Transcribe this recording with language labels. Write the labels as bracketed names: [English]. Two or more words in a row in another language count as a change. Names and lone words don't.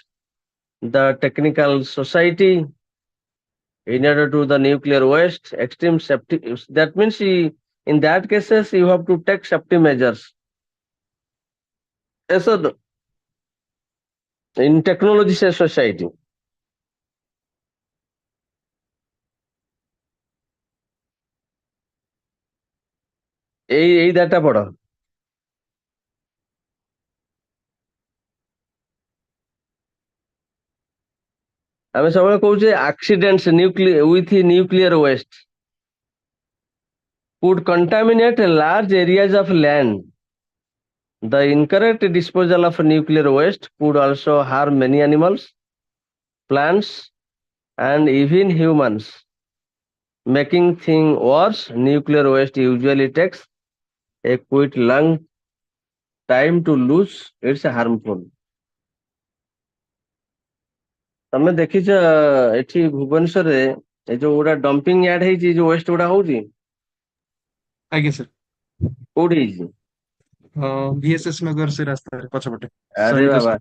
[English] The technical society, in order to the nuclear waste, extreme safety. That means in that cases you have to take safety measures. Yes or no? In technology society. [Odia] ଏଇ ଦାଟା ପଢ। ଆମେ ସବୁବେଳେ କହୁଛେ [English] accidents with nuclear waste could contaminate large areas of land. The incorrect disposal of nuclear waste could also harm many animals, plants, and even humans. Making things worse, nuclear waste usually takes a quite long time to lose. It's harmful. [Odia] ତମେ ଦେଖିଛ ଏଠି ଭୁବନେଶ୍ୱରରେ ଏ ଯୋଉ ଗୁଡା [English] dumping yard [Odia] ହେଇଛି, ଯୋଉ ୱେଷ୍ଟ ଗୁଡା ହଉଛି, ଆଜ୍ଞା ସାର୍ କୋଉଠି ହେଇଛି? VSS ନଗର ସେ ରାସ୍ତାରେ ପଛପଟେ ଆରେ ସୈନିକ ବାବା,